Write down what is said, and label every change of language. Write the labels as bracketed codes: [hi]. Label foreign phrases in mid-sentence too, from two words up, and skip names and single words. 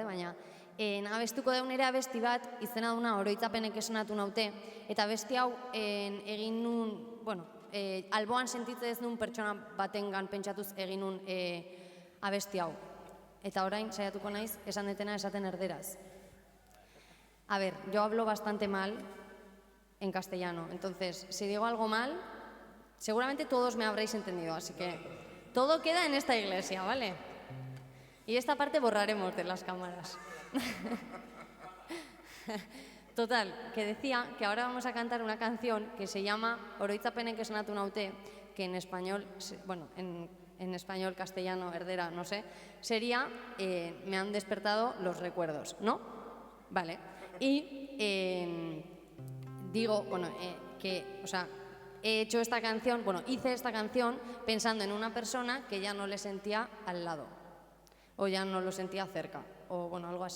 [eu] baina abestuko daun ere abesti bat, izena duna oroitzapenek esanatu naute, eta abesti hau egin nun, alboan sentitze ez nun pertsona batengan pentsatuz egin nun abesti hau. Eta orain saiatuko naiz esan detena esaten erderaz. [es] A ver, yo hablo bastante mal en castellano, entonces, si digo algo mal, seguramente todos me habréis entendido, así que todo queda en esta iglesia, ¿vale? Y esta parte borraremos de las cámaras. Total, que decía que ahora vamos a cantar una canción que se llama Oroitzapenek esnatu naute, que en español, en español, castellano, erdera, no sé, sería Me han despertado los recuerdos, ¿no? Vale. Y digo, he hecho esta canción, hice esta canción pensando en una persona que ya no le sentía al lado, o ya no lo sentía cerca, o algo así.